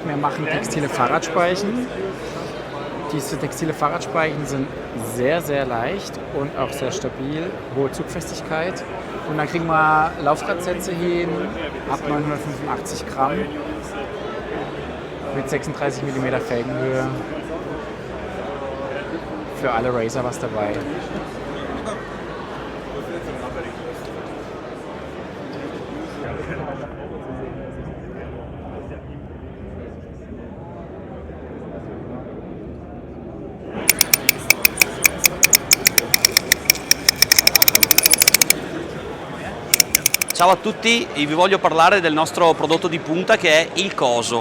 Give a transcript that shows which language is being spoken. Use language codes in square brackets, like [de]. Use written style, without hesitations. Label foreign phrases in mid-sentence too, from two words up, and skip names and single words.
[de] Wir machen textile Fahrradspeichen. Diese textile Fahrradspeichen sind sehr, sehr leicht und auch sehr stabil, hohe Zugfestigkeit. Und dann kriegen wir Laufradsätze hin, ab 985 Gramm, mit 36 mm Felgenhöhe. Für alle Racer was dabei. [it] Ciao a tutti, vi voglio parlare del nostro prodotto di punta che è il coso.